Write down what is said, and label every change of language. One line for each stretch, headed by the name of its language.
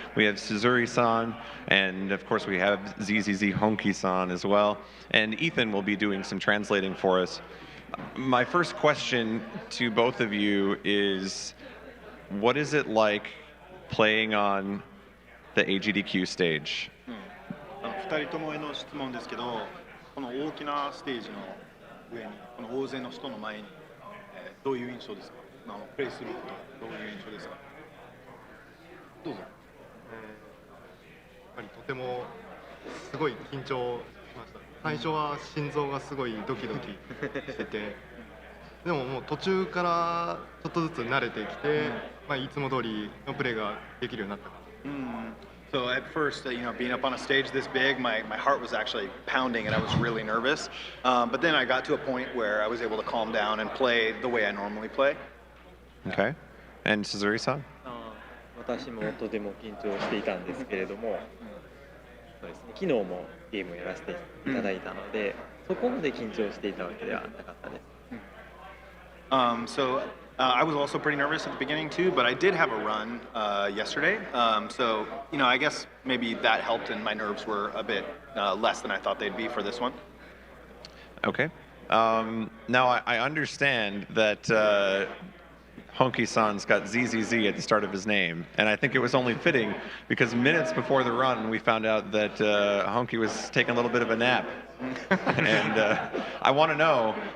English: We have Suzuri-san, and of course we have ZZZ Honki-san as well. And Ethan will be doing some translating for us. My first question to both of you is, what is it like playing on the AGDQ stage?
Japanese: 2人ともへの質問ですけど、この大きなステージの上に、この大勢の人の前に、どういう印象ですか？プレイすることどういう印象ですか？どうぞ。やっぱりとてもすごい緊張しました。最初は心臓がすごいドキドキしてて、でももう途中からちょっとずつ慣れてきて、いつも通りのプレーができるようになった感じ。
English: So at first, being up on a stage this big, my heart was actually pounding and I was really nervous. But then I got to a point where I was able to calm down and play the way I normally play. Okay. And Suzuri-san?
Japanese: 私もとても緊張していたんですけれども、そうですね、昨日もゲームをやらせていただいたので、そこまで緊張していたわけではなかったです。
English: So I was also pretty nervous at the beginning too, but I did have a run yesterday. So, I guess maybe that helped and my nerves were a bit less than I thought they'd be for this one. Okay. Now I understand that Honki-san's got ZZZ at the start of his name, and I think it was only fitting because minutes before the run we found out that Honki was taking a little bit of a nap. And I want to know,